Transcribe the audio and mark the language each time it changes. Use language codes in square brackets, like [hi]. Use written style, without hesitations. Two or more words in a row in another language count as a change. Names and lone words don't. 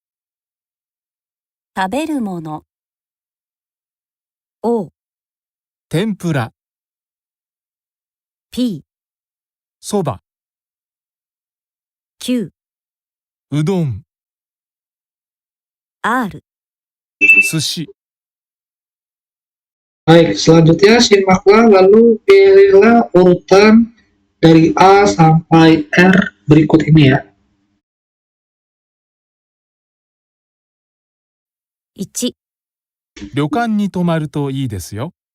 [ja] 食べるもの。O、天ぷら、 P、そば、 Q、うどん、 R。寿司。 [id] Baik, selanjutnya simaklah lalu pilihlah urutan dari A sampai R berikut ini ya. [ja] 1、旅館に泊まるといいですよ。